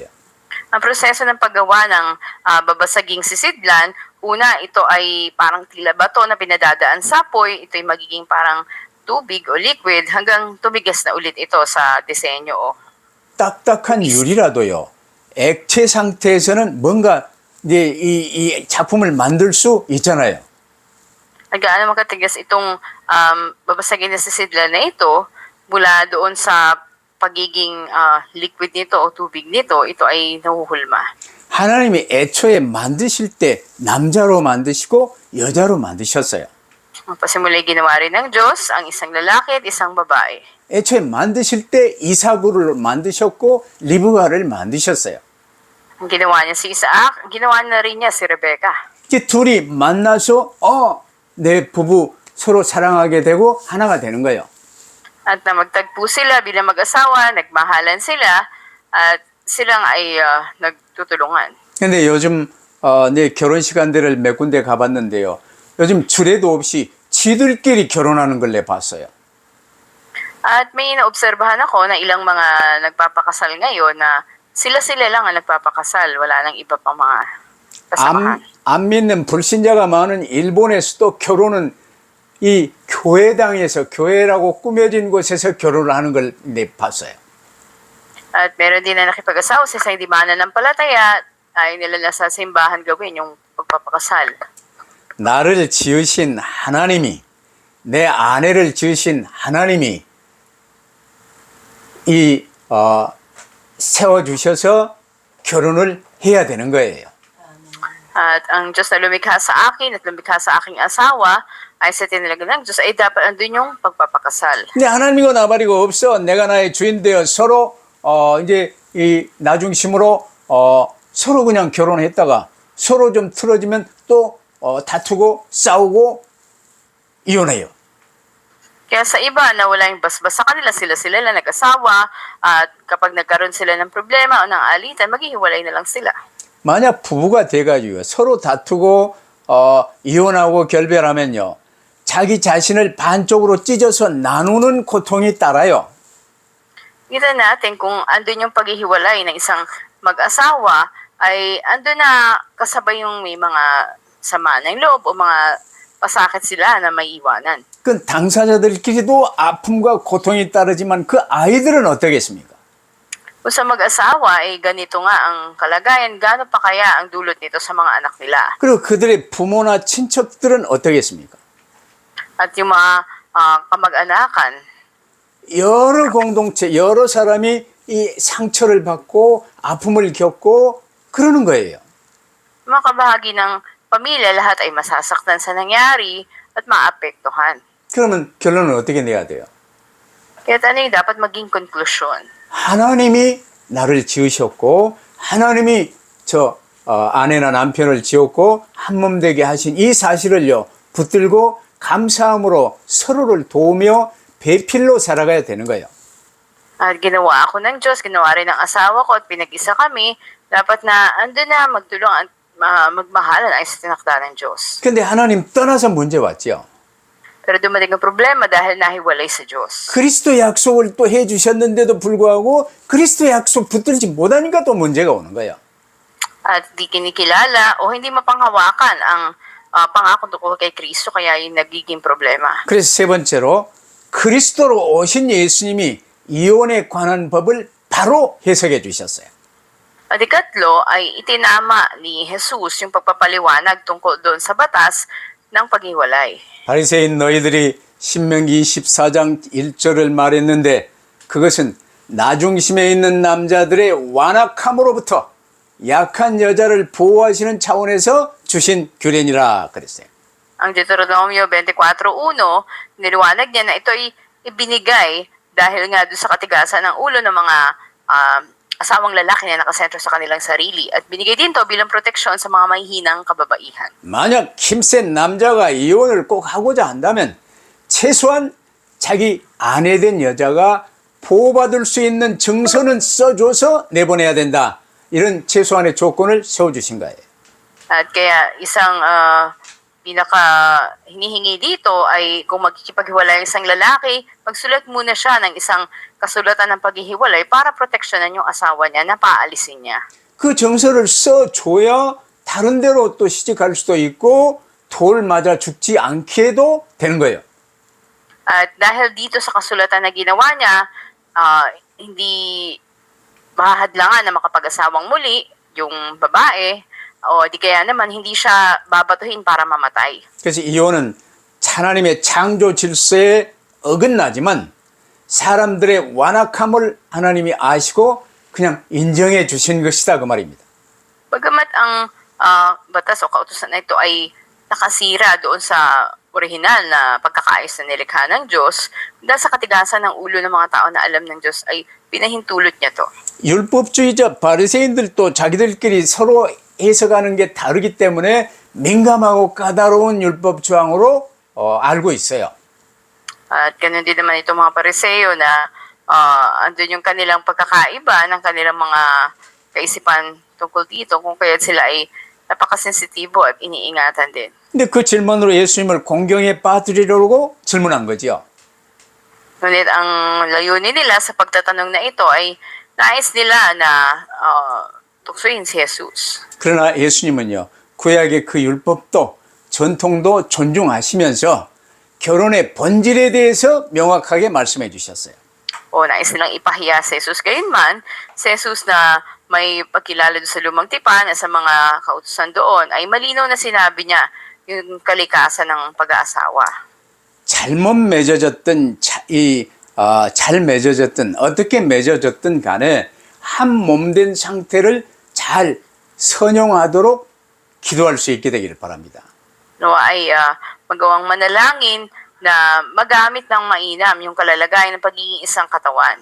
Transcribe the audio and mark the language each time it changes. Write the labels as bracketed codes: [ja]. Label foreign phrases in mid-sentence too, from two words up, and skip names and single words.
[tl] Ang proseso ng paggawa ng babasaging sisidlan, una ito ay parang tila bato na pinadadaan sa apoy, ito ay magiging parang tubig o liquid hanggang tumigas na ulit ito sa disenyo o [ko] 딱딱한 유리라도요. 액체 상태에서는 뭔가 이제 이 작품을 만들 수 있잖아요. [tl] gaano makatigas itong babasagin na sisidlan na ito mula doon sa pagiging liquid nito o tubig nito, ito ay nahuhulma. [ko] 하나님이 애초에 만드실 때 남자로 만드시고 여자로 만드셨어요. [tl] Ang pasimula'y ginawa rin ng Diyos ang isang lalaki at isang babae. [ko] 애초에 만드실 때 이삭을 만드셨고 리브가를 만드셨어요. [tl] Ang ginawa niya si Isaac, ginawa na rin niya si Rebecca. [ko] 이제 둘이 만나서 내 부부 서로 사랑하게 되고 하나가 되는 거예요. [tl] At na magtagpo sila bilang mag-asawa, nagmahalan sila, at silang ay nagtutulungan. [ko] 근데 요즘 내 결혼 시간들을 몇 군데 가봤는데요. 요즘 주례도 없이 지들끼리 결혼하는 걸 내봤어요. [tl] At may naobserbahan ako na ilang mga nagpapakasal ngayon na sila-sila lang ang nagpapakasal, wala nang iba pang mga kasamahan. [ko] 안 믿는 불신자가 많은 일본에서도 결혼은 이 교회당에서 교회라고 꾸며진 곳에서 결혼을 하는 걸 봤어요. [tl] At meron din na nakipag-asawa sa isang hindi mananampalataya, ayaw nila na sa simbahan gawin yung pagpapakasal. [ko] 나를 지으신 하나님이, 내 아내를 지으신 하나님이 세워주셔서 결혼을 해야 되는 거예요. [tl] At ang Diyos na lumikha sa akin at lumikha sa aking asawa ay sa tinalaga ng Diyos ay dapat andun yung pagpapakasal. [ko] 근데 하나님이고 나발이고 없어. 내가 나의 주인 되어 서로 이제 이 나중심으로 서로 그냥 결혼했다가 서로 좀 틀어지면 또 다투고 싸우고 이혼해요. [tl] Kaya sa iba na wala yung basbas sa kanila, sila-sila lang nag-asawa at kapag nagkaroon sila ng problema o ng alitan, maghihiwalay na lang sila. [ko] 만약 부부가 돼가지고 서로 다투고 이혼하고 결별하면요. 자기 자신을 반쪽으로 찢어서 나누는 고통이 따라요. [tl] Kita natin kung andun yung paghihiwalay ng isang mag-asawa ay andun na kasabay yung may mga sama ng loob o mga pasakit sila na may iwanan. [ko] 그 당사자들끼리도 아픔과 고통이 따르지만 그 아이들은 어떻겠습니까? [tl] Kung sa mag-asawa ay ganito nga ang kalagayan, gaano pa kaya ang dulot nito sa mga anak nila? [ko] 그리고 그들의 부모나 친척들은 어떻겠습니까? [tl] At yung mga kamag-anakan, [ko] 여러 공동체, 여러 사람이 이 상처를 받고 아픔을 겪고 그러는 거예요. [tl] mga kabahagi ng pamilya, lahat ay masasaktan sa nangyari at maapektuhan. [ko] 그러면 결론은 어떻게 내야 돼요? [tl] Kaya ano yung dapat maging konklusyon? [ko] 하나님이 나를 지으셨고 하나님이 저 아내나 남편을 지었고 한 몸 되게 하신 이 사실을요 붙들고 감사함으로 서로를 도우며 배필로 살아가야 되는 거예요. [tl] At ginawa ako ng Diyos, ginawa rin ng asawa ko at pinag-isa kami, dapat na andun na magtulong at magmahalan ay sa tinakda ng Diyos. [ko] 근데 하나님 떠나서 문제 왔죠. [tl] Pero dumating ang problema dahil nahiwalay sa Diyos. [ko] 그리스도 약속을 또 해주셨는데도 불구하고 그리스도 약속 붙들지 못하니까 또 문제가 오는 거예요. [tl] At di kinikilala o hindi mapanghawakan ang pangako tungkol kay Kristo, kaya yung nagiging problema. [ko] 그래서 세 번째로 그리스도로 오신 예수님이 이혼에 관한 법을 바로 해석해 주셨어요. [tl] At ikatlo ay itinama ni Jesus yung pagpapaliwanag tungkol doon sa batas ng paghiwalay. [ko] 바리새인 너희들이 신명기 24장 1절을 말했는데 그것은 나중심에 있는 남자들의 완악함으로부터 약한 여자를 보호하시는 차원에서 주신 규례니라 그랬어요. [tl] Ang Deuteronomio 24:1, niliwanag niya na ito ay ibinigay dahil nga doon sa katigasan ng ulo ng mga asawang lalaki na nakasentro sa kanilang sarili. At binigay din to bilang proteksyon sa mga mahihinang kababaihan. [ko] 만약 힘센 남자가 이혼을 꼭 하고자 한다면 최소한 자기 아내 된 여자가 보호받을 수 있는 증서는 써줘서 내보내야 된다. 이런 최소한의 조건을 세워주신 거예요. [tl] At kaya isang pinaka hinihingi dito ay kung magkikipaghiwalay isang lalaki, magsulat muna siya ng isang kasulatan ng paghihiwalay para proteksyonan yung asawa niya na paalisin niya. [ko] 그 정서를 써줘야 다른 데로 또 시집갈 수도 있고 돌 맞아 죽지 않게도 되는 거예요. [tl] At dahil dito sa kasulatan na ginawa niya, hindi mahadlangan na makapag-asawang muli yung babae, o di kaya naman hindi siya babatuhin para mamatay. [ko] 그래서 이혼은 하나님의 창조 질서에 어긋나지만 사람들의 완악함을 하나님이 아시고 그냥 인정해 주신 것이다 그 말입니다. [tl] Bagamat ang batas o kautusan na ito ay nakasira doon sa orihinal na pagkakaayos na nilikha ng Diyos, dahil sa katigasan ng ulo ng mga tao na alam ng Diyos ay pinahintulot niya to. [ko] 율법주의자 바리새인들도 자기들끼리 서로 해석하는 게 다르기 때문에 민감하고 까다로운 율법 조항으로 알고 있어요. [tl] At ganun din naman itong mga pariseo na andun yung kanilang pagkakaiba ng kanilang mga kaisipan tungkol dito, kung kaya sila ay napakasensitibo at iniingatan din. [ko] 근데 그 질문으로 예수님을 공경에 빠뜨리려고 질문한 거죠. [tl] Ngunit ang layunin nila sa pagtatanong na ito ay nais nila na tuksoin si Jesus. [ko] 그러나 예수님은요, 구약의 그 율법도 전통도 존중하시면서 결혼의 본질에 대해서 명확하게 말씀해 주셨어요. [tl] O nais nilang ipahiya si Jesus. Gayunman, si Jesus na may pagkilala doon sa lumang tipan at sa mga kautusan doon, ay malinaw na sinabi niya yung kalikasan ng pag-aasawa. [ko] 잘못 맺어졌든 잘 맺어졌든 어떻게 맺어졌든 간에 한 몸 된 상태를 잘 선용하도록 기도할 수 있게 되기를 바랍니다. [tl] Nawa ay magawang manalangin na magamit ng mainam yung kalalagayan ng pagiging isang katawan.